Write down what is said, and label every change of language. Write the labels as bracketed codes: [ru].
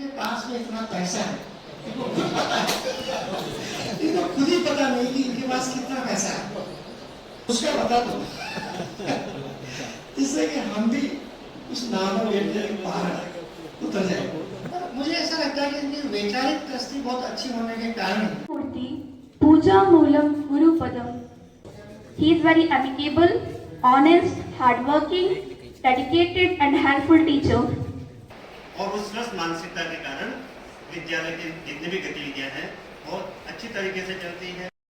[hi] पास में इतना पैसा है, इनको खुद पता है, इनको खुद ही पता नहीं कि इनके पास कितना पैसा है, उसका बता दो। इससे कि हम भी उस नाम के पार उतर जाए। मुझे ऐसा लगता है कि इनकी वैचारिक दृष्टि बहुत अच्छी होने के कारण [sa] मूर्ति पूजा Moolam गुरुपदम। [en] He is very amicable, honest, hardworking, dedicated and helpful teacher. [hi] और उस स्वस्थ मानसिकता के कारण विद्यालय की जितनी भी गतिविधियां हैं बहुत अच्छी तरीके से चलती है।